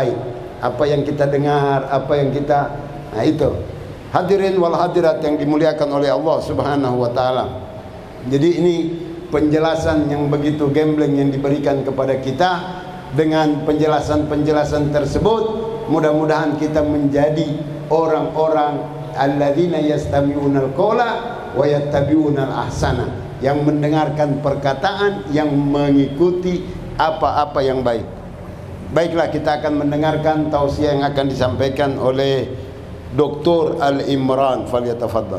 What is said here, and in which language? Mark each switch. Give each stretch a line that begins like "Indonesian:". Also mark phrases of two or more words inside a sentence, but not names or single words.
Indonesian: Apa yang kita dengar, apa yang kita itu
Arabic: Hadirin wal hadirat
Indonesian: yang dimuliakan oleh
Arabic: Allah Subhanahu wa taala.
Indonesian: Jadi ini penjelasan yang begitu gambling yang diberikan kepada kita. Dengan penjelasan-penjelasan tersebut, mudah-mudahan kita menjadi orang-orang
Arabic: alladzina yastami'unal qawla wa yattabi'unal ahsana,
Indonesian: yang mendengarkan perkataan, yang mengikuti apa-apa yang baik. Baiklah, kita akan mendengarkan tausiah yang akan disampaikan oleh Dr. Al-Imran. Falyatafaddal.